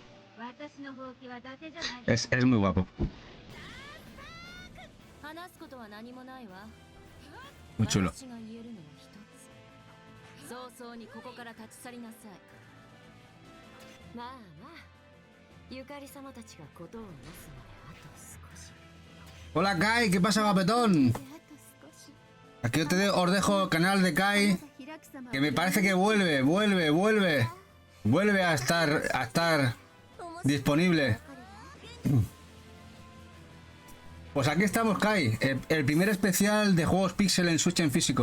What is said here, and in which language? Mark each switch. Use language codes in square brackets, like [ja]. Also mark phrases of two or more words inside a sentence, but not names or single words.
[es] Es muy guapo. Muy chulo. [ja] 早々にここから立ち去りなさい。まあまあ、ゆかり様たちがことをなすまであと少し。 [es] Hola Kai, ¿qué pasa, guapetón? Aquí os dejo el canal de Kai, que me parece que vuelve a estar disponible. Pues aquí estamos, Kai, el primer especial de juegos Pixel en Switch en físico.